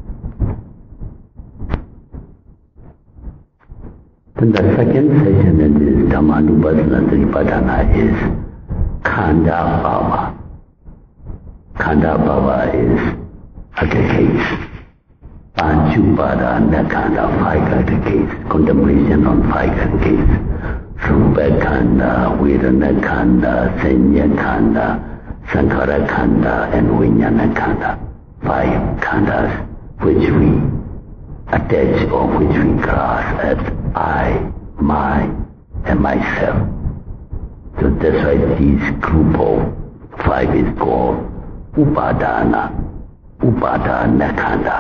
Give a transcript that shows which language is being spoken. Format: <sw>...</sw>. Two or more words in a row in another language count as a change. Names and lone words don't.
<en>Then the second section in this</en> <pi>Dhamma Nupassana Satipatthana</pi> <en>is</en> <pi>Khanda Bhava. Khanda Bhava</pi> <en>is aggregates.</en> <pi>Panchupada Nakhanda,</pi> <en>5 aggregates, contemplation on 5 aggregates.</en> <pi>Rupa Khanda, Vedana Khanda, Sanya Khanda, Sankhara Khanda, and Vijnana Khanda.</pi> <en>5 khandas which we attach or which we grasp as I, my, and myself. So that's why these group of 5 is called</en> <pi>Upadana Khanda.</pi>